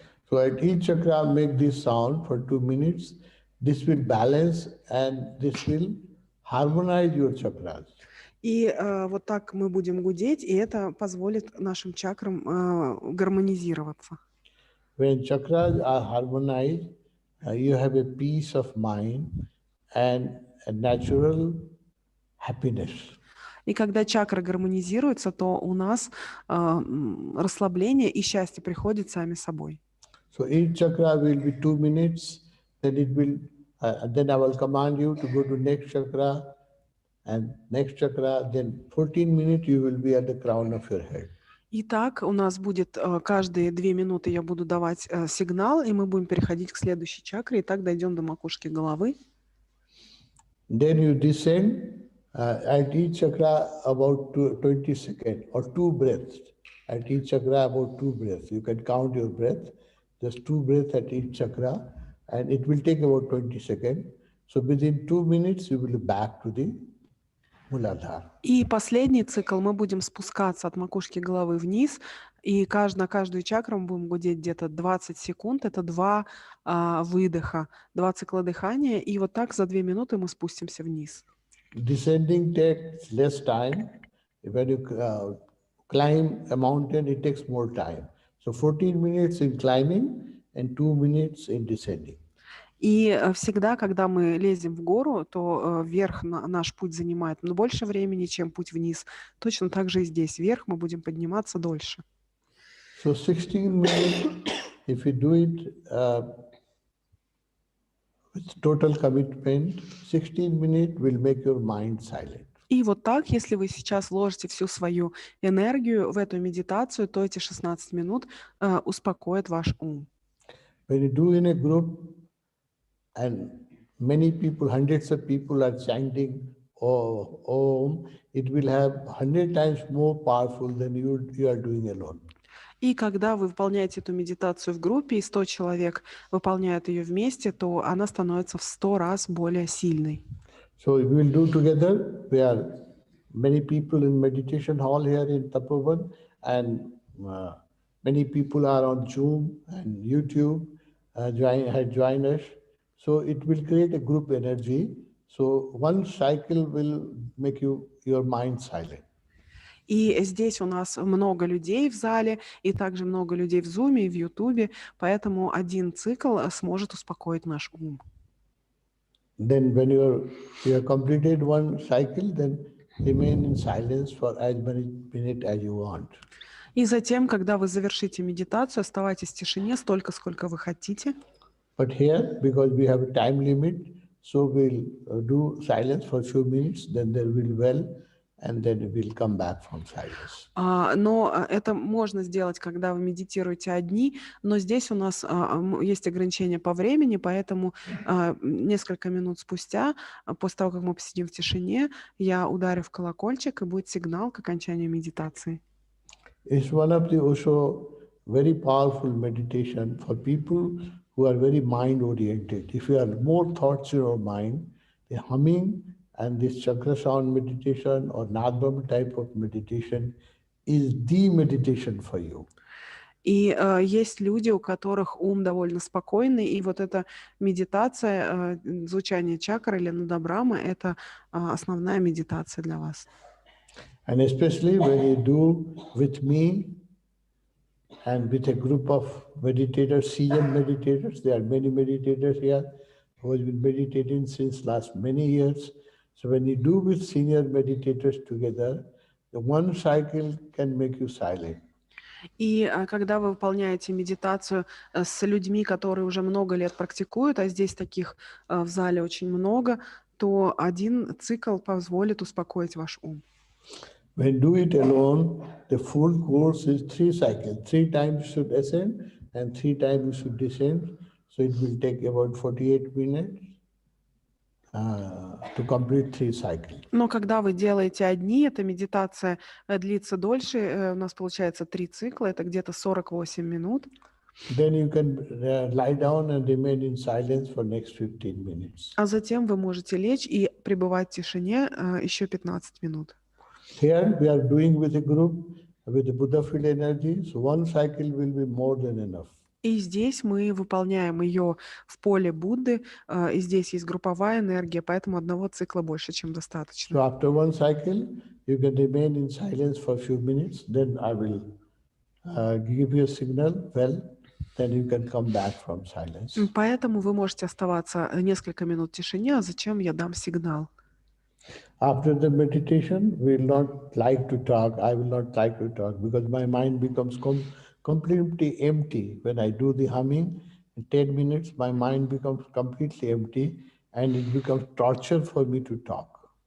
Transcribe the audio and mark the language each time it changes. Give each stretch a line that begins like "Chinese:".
English: So at each chakra, make this sound for 2 minutes. This will balance and this will harmonize your chakras.
Russian: И вот так мы будем гудеть, и это позволит нашим чакрам гармонизироваться.
English: When chakras are harmonized, you have a peace of mind and a natural happiness.
Russian: И когда чакры гармонизируются, то у нас расслабление и счастье приходят сами собой.
English: So each chakra will be 2 minutes, then it will, then I will command you to go to next chakra, and next chakra, then 14 minutes you will be at the crown of your head.
Russian: Итак, у нас будет каждые 2 минуты я буду давать сигнал, и мы будем переходить к следующей чакре, и так дойдем до макушки головы.
English: Then you descend at each chakra about 20 seconds or 2 breaths. At each chakra about 2 breaths. You can count your breath, just 2 breaths at each chakra, and it will take about 20 seconds. So within 2 minutes you will be back to the Muladhara.
Russian: И последний цикл мы будем спускаться от макушки головы вниз, и на каждую чакру мы будем гудеть где-то 20 секунд. Это 2 выдоха, 2 цикла дыхания, и вот так за 2 минуты мы спустимся вниз.
English: Descending takes less time. When you climb a mountain, it takes more time. So 14 minutes in climbing and 2 minutes in descending.
Russian: И всегда, когда мы лезем в гору, то вверх наш путь занимает больше времени, чем путь вниз. Точно так же и здесь. Вверх мы будем подниматься дольше.
English: So 16 minutes, if you do it with total commitment, 16 minutes will make your mind silent.
Russian: И вот так, если вы сейчас вложите всю свою энергию в эту медитацию, то эти 16 минут успокоят ваш ум.
English: When you do in a group, and many people, hundreds of people are chanting Om, it will have 100 times more powerful than you are doing alone.
Russian: И когда вы выполняете эту медитацию в группе, и 100 человек выполняют ее вместе, то она становится в 100 раз более сильной.
English: So we will do together. We are many people in meditation hall here in Tapovan, and many people are on Zoom and YouTube, join us. So it will create a group energy. So one cycle will make your mind silent.
Russian: И здесь у нас много людей в зале, и также много людей в Zoom и в YouTube, поэтому один цикл сможет успокоить наш ум.
English: Then when you have completed one cycle, then remain in silence for as many minutes as you want.
Russian: И затем, когда вы завершите медитацию, оставайтесь в тишине столько, сколько вы хотите.
English: But here, because we have a time limit, so we'll do silence for a few minutes, then there will well, and then we'll come back from silence.
Russian: Но это можно сделать, когда вы медитируете одни, но здесь у нас есть ограничения по времени, поэтому несколько минут спустя, после того, как мы посидим в тишине, я ударю в колокольчик, и будет сигнал к окончанию медитации.
English: It's one of the also very powerful meditation for people who are very mind-oriented. If you have more thoughts in your mind, the humming and this chakra sound meditation or Nadvam type of meditation is the meditation for you.
Russian: И есть люди, у которых ум довольно спокойный, и вот эта медитация, звучание чакры или надабрамы, это основная медитация для вас.
English: And especially when you do with me and with a group of meditators, seasoned meditators, there are many meditators here who have been meditating since last many years. So when you do with senior meditators together, the one cycle can make you silent.
Russian: И когда вы выполняете медитацию с людьми, которые уже много лет практикуют, а здесь таких в зале очень много, то один цикл позволит успокоить ваш ум.
English: When you do it alone, the full course is 3 cycles. 3 times you should ascend and 3 times you should descend. So it will take about 48 minutes to complete 3 cycles.
Russian: Но когда вы делаете одни, эта медитация длится дольше. У нас получается 3 цикла, это где-то 48 минут.
English: Then you can lie down and remain in silence for next 15 minutes.
Russian: А затем вы можете лечь и пребывать в тишине еще 15 минут.
English: Here we are doing with a group with the Buddha field energy, so one cycle will be more than enough.
Russian: И здесь мы выполняем ее в поле Будды, и здесь есть групповая энергия, поэтому одного цикла больше, чем достаточно.
English: So after one cycle, you can remain in silence for a few minutes, then I will give you a signal, well, then you can come back from silence.
Russian: Поэтому вы можете оставаться несколько минут в тишине, а затем я дам сигнал.
English: After the meditation, we will not like to talk. I will not like to talk because my mind becomes completely empty. When I do the humming, in 10 minutes, my mind becomes completely empty and it becomes torture for me to talk.